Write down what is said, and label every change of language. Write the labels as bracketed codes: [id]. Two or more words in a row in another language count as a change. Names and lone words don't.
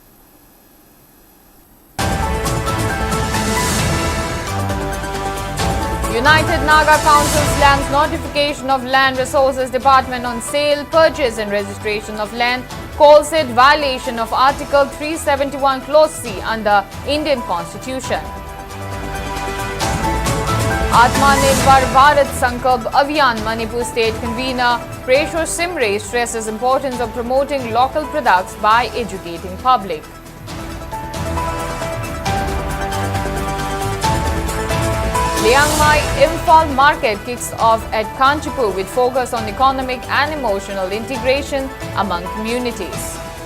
[en] United Naga Council slams notification of Land Resources Department on sale, purchase and registration of land, calls it violation of Article 371 Clause C under Indian Constitution. Atmanirbhar Bharat Sankalp Abhiyan Manipur State Convener Preshwar Simre stresses importance of promoting local products by educating public. Liangmai Imphal market kicks off at Kanchipur with focus on economic and emotional integration among communities.